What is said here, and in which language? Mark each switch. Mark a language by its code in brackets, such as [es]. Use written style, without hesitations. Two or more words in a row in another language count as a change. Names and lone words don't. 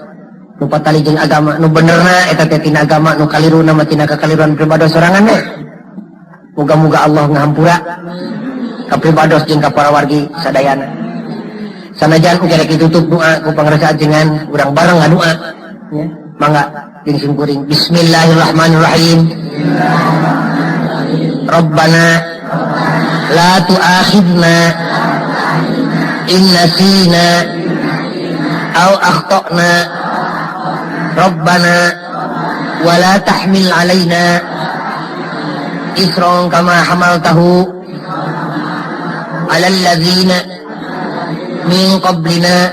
[su] Nu patali jeung agama nu benerna eta teh tina agama, nu kaliruna mah tina kakaliruan pribados sorangan we. Muga-muga Allah ngahampura ka pribados jeung ka para wargi sadayana. Sanajan uga rek ditutup doa ku pangrasa ajengan urang bareng ngadoa nya. Mangga jeung simkuring bismillahirrahmanirrahim. [ar] ربنا لا تؤاخذنا إن نسينا أو أخطأنا. ربنا ولا تحمل علينا إصرا كما حملته على الذين من قبلنا.